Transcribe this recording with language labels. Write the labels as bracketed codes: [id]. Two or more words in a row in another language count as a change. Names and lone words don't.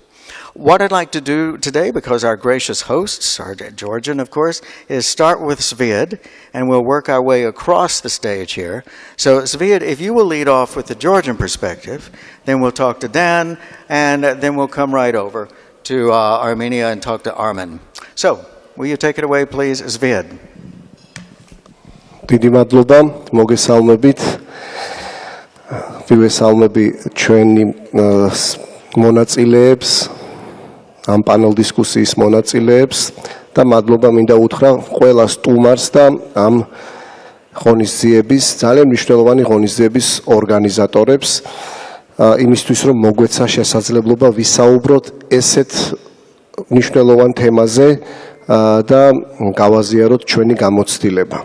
[en] What I'd like to do today, because our gracious hosts are Georgian, of course, is start with Zviad, and we'll work our way across the stage here. So Zviad, if you will lead off with the Georgian perspective, then we'll talk to Dan, and then we'll come right over to Armenia and talk to Armen. So, will you take it away, please, Zviad? [ka] დიდი მადლობა, მოგესალმებით. ვივესალმები ჩვენი მონაწილეებს, ამ პანელ დისკუსიის მონაწილეებს და მადლობა მინდა უთხრა ყველა სტუმარს და ამ ღონისძიების, ძალიან მნიშვნელოვანი ღონისძიების ორგანიზატორებს, იმისთვის რომ მოგვეცა შესაძლებლობა ვისაუბროთ ესეთ მნიშვნელოვან თემაზე და გავაზიაროთ ჩვენი გამოცდილება.